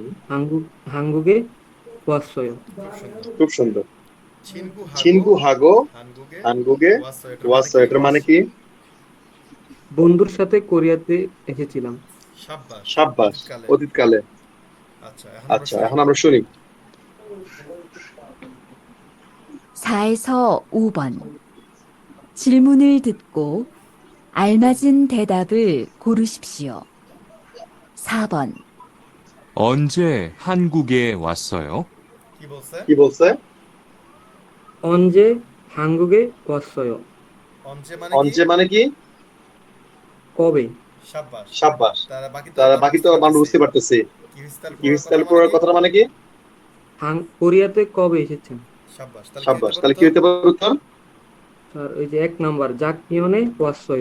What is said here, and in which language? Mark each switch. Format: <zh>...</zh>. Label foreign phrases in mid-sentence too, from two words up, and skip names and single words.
<ko>한국에 왔어요.</ko> <bn>খুব সুন্দর। খুব সুন্দর। ছিনকু</bn> <ko>친구 하고</ko> <bn>হানগুগে হানগুগে ওয়াসয়। ওয়াসয়। এটার মানে কি? বন্ধুর সাথে কোরিয়াতে এসেছিলাম। শাবাশ। সাব্বাস। অতীতকালে। অতীতকালে। আচ্ছা, এখন আমরা আচ্ছা, শুনি। এখন আমরা শুনি।</bn> <ko>4에서 5번. 질문을 듣고 알맞은 대답을 고르십시오. 4번. 언제 한국에 왔어요?</ko> <bn>কি বলছে? কি বলছে?</bn> <ko>언제 한국에 왔어요?</ko> <bn>অঞ্চে মানে কি? অঞ্চে মানে কি? কবে? শাবাশ। সাব্বাস। তারা বাকি তো তারা আমরা বাকি তো আমরা বুঝতে পারতেছি। কি হিস্তাল কি বিস্তার করার কথাটা মানে কি? কোরিয়াতে কবে এসেছেন? শাবাশ। তাহলে কি সাব্বাস। হতে তাহলে কি পারে? হতে পারে উত্তর? স্যার ওই যে 1 নাম্বার</bn> <ko>작년에 왔어요.</ko>